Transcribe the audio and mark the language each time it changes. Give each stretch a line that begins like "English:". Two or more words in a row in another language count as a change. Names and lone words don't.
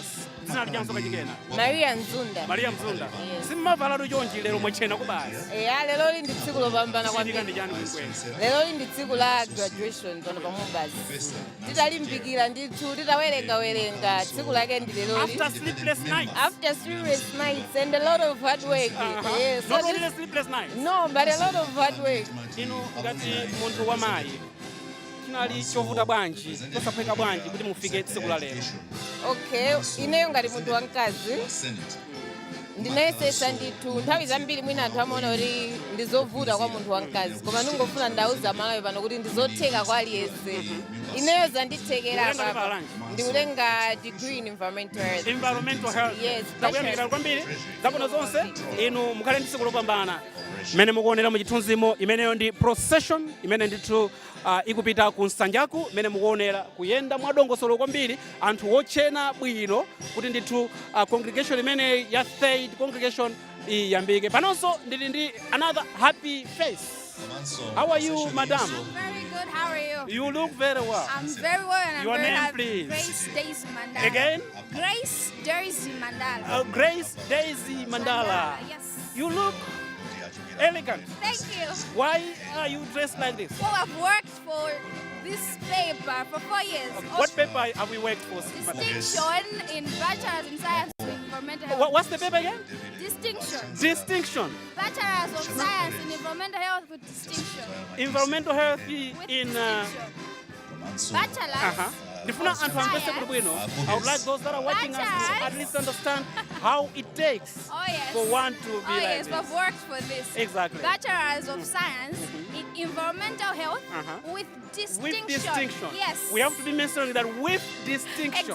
Nyanja: Dzina lijanso kachikena. Maria Nzunda. Maria Nzunda. Simmavala chonchi lero mwachena kubasi. Lero li ndi tsiku lopambana kwambiri. Ndi chani kwenikweni. Lero li ndi tsiku la graduation pano pa MUBAS. Titalimbikira ndithu titawerenga tsiku lake ndi lero li.
English: After sleepless nights. After sleepless nights and a lot of hard work. Yes. Not only sleepless nights. No, but a lot of hard work.
Nyanja: Inu ngati munthu wamayi chinali chovuta bwanji chosaphweka bwanji kuti mufike tsiku la lero. Okay, ineyo ngati munthu wamkazi ndinayesesa ndithu nthawi zambiri mwina anthu amaona kuti ndizovuta kwa munthu wamkazi koma ndingofuna ndauza Malawi pano kuti ndizotheka kwa aliyense. Ineyo zandithekera papa ndikulenga
English: degree in environmental health. Environmental health. Yes.
Nyanja: Takuyamikira kwambiri zabwino zonse inu mukhale ndi tsiku lopambana. Imene mukuonera mu chithunzimo imeneyo ndi procession imene ndithu ikupita ku Nsanjaku imene mukuonera kuyenda mwadongosolo kwambiri anthu ochena bwino kuti ndithu congregation imene ya
English: third congregation
Nyanja: iyambike. Panonso ndili ndi
English: another happy face. How are you, madam? I'm very good. How are you? You look very well. I'm very well and Your I'm very name, happy. please. Grace Daisy Mandala. Again? Grace Daisy Mandala. Grace Daisy Mandala. Yes. You look elegant. Thank you. Why are you dressed like this? Well, I've worked for this paper for 4 years. What paper have we worked for? Distinction in Bachelor's in Science with Environmental Health. What's the paper again? Distinction. Distinction. Bachelor's of Science in Environmental Health with distinction. Environmental health With in. Bachelor's.
Nyanja: Ndifuna anthu amvese kuti bwino.
English: I would like those that are watching us to at least understand how it takes for one to be like yes, this. we've worked for this. Exactly. Bachelor's of Science in Environmental Health with distinction. With distinction. Yes. We have to be mentioning that with distinction.